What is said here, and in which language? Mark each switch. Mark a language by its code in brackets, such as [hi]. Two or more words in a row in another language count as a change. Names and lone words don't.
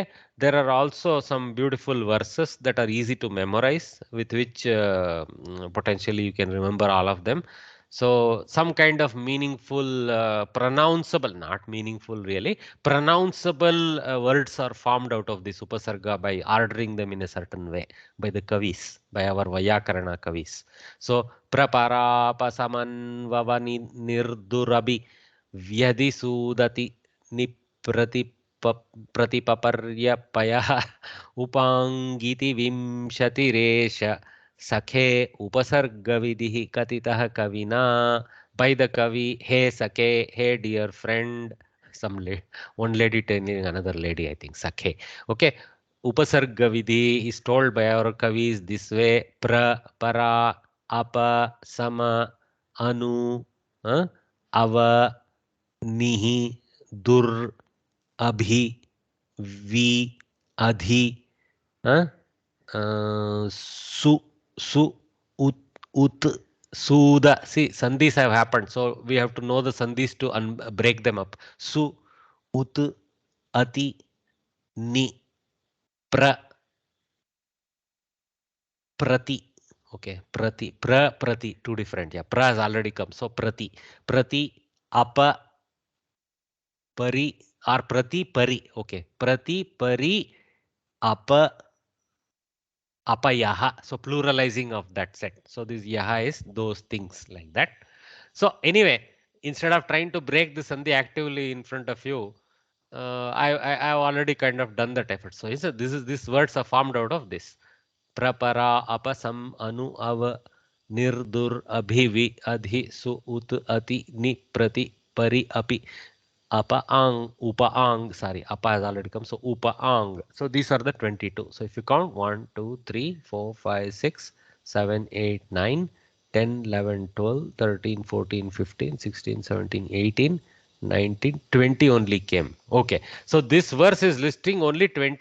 [en] There are also some beautiful verses that are easy to memorize, with which potentially you can remember all of them. So some kind of meaningful, pronounceable, not meaningful really, pronounceable words are formed out of this upasarga by ordering them in a certain way by the kavis, by our Vayakarana kavis. [sa] So प्रपर पसमन् ववनि निर्दुरभि व्यधिसुदति निप्रति प्रतिपपर्य पयः उपाङ्गिति विंशतिरेष सखे उपसर्गविधिः कथितः कविना [en] by the kavi. Hey sake, hey dear friend. Some one lady telling another lady, I think sakhe. Okay. [sa] उपसर्ग विधि is told by our kavis this way: pra, परा, अप, सम, अनु, अव, निहि, दुर्, अभि, वि, अधि, सु, सु, उत्, उत्, suda. [en] See, sandhis have happened, so we have to know the sandhis to break them up. [sa] सु, उत्, अति, नि, प्र, प्रति. Okay, प्रति, प्रति, [en] two different. Yeah, pra has already come. So [sa] प्रति, अप, परि, [en] or [sa] प्रति, परि. [en] Okay, [sa] प्रति, परि, अप, यहा. [en] So pluralizing of that set. So this yaha is those things like that. So anyway, instead of trying to break the sandhi actively in front of you, I have already kind of done that effort. So these words are formed out of this. [sa] प्रपरा, अपसम्, अनु, अव, निर्दुर्, अभिवि, अधि, सु, उत्, अति, नि, प्रति, परि, अपि. अप आङ्, उप आङ्, [en] sorry, apa has already come. So [sa] उप आङ्. [en] So these are the 22. So if you count 1, 2, 3, 4, 5, 6, 7, 8, 9, 10, 11, 12, 13, 14, 15, 16, 17, 18, 19, 20 only came. Okay. So this verse is listing only 20.